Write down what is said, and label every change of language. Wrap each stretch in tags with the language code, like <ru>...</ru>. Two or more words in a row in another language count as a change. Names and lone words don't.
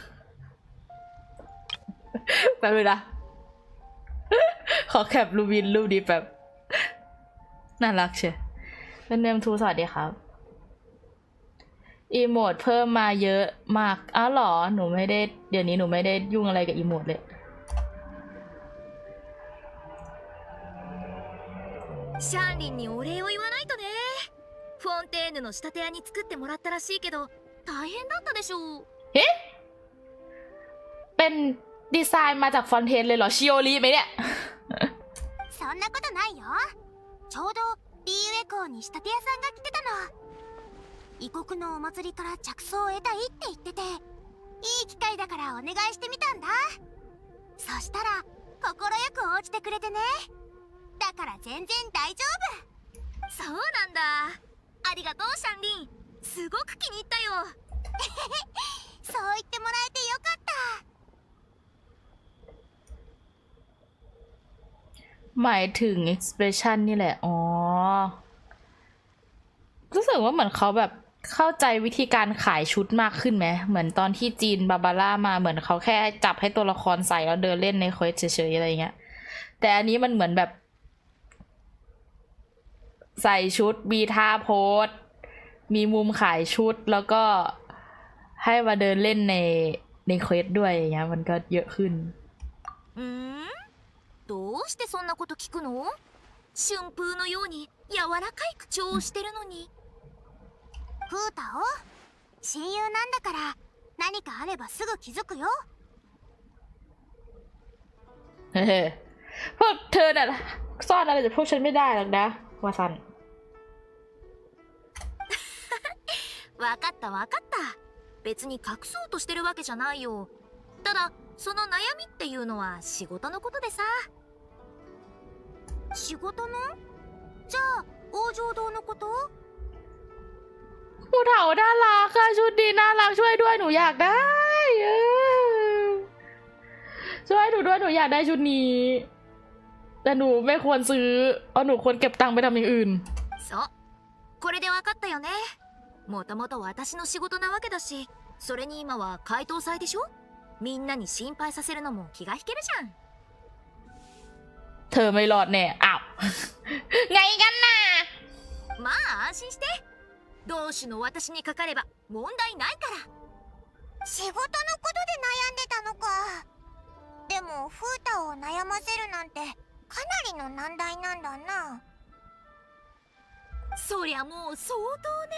<th>แป๊บนึงนะขอแคปลูมีนรูปนี้แป๊บน่ารักเชียวเป็นเนมทูสวัสดีครับอีโมดเพิ่มมาเยอะมากอ้าวเหรอหนูไม่ได้เดี๋ยวนี้หนูไม่ได้ยุ่งอะไรกับอีโมดเลย</th> <ja>シャンリンにお礼を言わないとね。フォンテーヌの仕立て屋に作ってもらったらしいけど大変だったでしょう。</ja> <th>เฮ้เป็นดีไซน์มาจากฟอนเทนเลยเหรอชิโอริไหมเนี่ย</th> <ja>そんなことないよ。ちょうどリーウェ港に仕立て屋さんが来てたの。異国のお祭りから着想を得たいって言ってて、いい機会だからお願いしてみたんだ。そしたら快く応じてくれてね。だから全然大丈夫。そうなんだ。ありがとうシャンリン。すごく気に入ったよ。そう言ってもらえてよかった。</ja> <th>หมายถึง expression นี่แหละอ๋อรู้สึกว่าเหมือนเขาแบบเข้าใจวิธีการขายชุดมากขึ้นไหมเหมือนตอนที่จีนบาบาร่ามาเหมือนเขาแค่จับให้ตัวละครใส่แล้วเดินเล่นในเควสเฉยๆอะไรเงี้ยแต่อันนี้มันเหมือนแบบ ใส่ชุดมีท่าโพสมีมุมขายชุดแล้วก็ให้มาเดินเล่นในเควสด้วยอย่างเงี้ยมันก็เยอะขึ้น</th> <ja>どうしてそんなこと聞くの？春風のように柔らかい口調をしてるのに。フータオ、親友なんだから何かあればすぐ気づくよ。</ja> <th>เฮ้พวกเธอน่ะซ่อนอะไรจากพวกฉันไม่ได้หรอกนะวาซัน</th> <ja>わかったわかった。別に隠そうとしてるわけじゃないよ。ただその悩みっていうのは仕事のことでさ。仕事の？じゃあ王城堂のこと？</ja> <th>ผู้เฒ่าน่ารักค่ะชุดดีน่ารักช่วยด้วยหนูอยากได้ช่วยหนูด้วยหนูอยากได้ชุดนี้แต่หนูไม่ควรซื้อเพราะหนูควรเก็บตังค์ไปทำอย่างอื่น</th> <ja>そうこれでわかったよね。もともと私の仕事なわけだし、それに今は解凍祭でしょ。みんなに心配させるのも気が引けるじゃん。</ja> <th>เธอไม่รอดแน่อ้าวไงกันน่ะ</th> <ja>まあ安心して。同種の私にかかれば問題ないから。仕事のことで悩んでたのか。でもフータを悩ませるなんてかなりの難題なんだな。そりゃもう相当ね。</ja>